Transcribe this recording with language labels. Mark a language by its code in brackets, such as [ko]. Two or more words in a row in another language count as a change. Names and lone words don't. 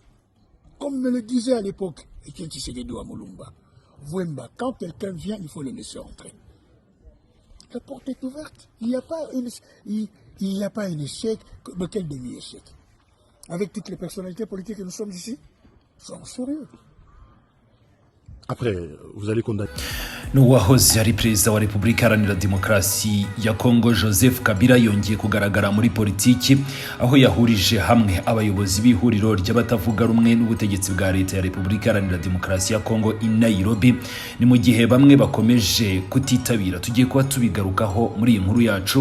[fr] Comme me le disait à l'époque Etienne Tshisekedi à Moulumba, Wemba, quand quelqu'un vient, il faut le laisser entrer. La porte est ouverte. Il n'y a pas un échec, mais quel demi-échec. Avec toutes les personnalités politiques que nous sommes ici, soyons sérieux. Après, vous allez condamner. [rw] n'uwahoze ari perezida wa Repubulika Iharanira Demokarasi ya Kongo Joseph Kabila yongeye kugaragara muri politiki aho yahurije hamwe abayobozi b'ihuriro ry'abatavuga rumwe n'ubutegetsi bwa leta ya Repubulika Iharanira Demokarasi ya Kongo i Nairobi. Ni mu gihe bamwe bakomeje kutitabira. Tugiye kuba tubigarukaho muri iyi nkuru yacu.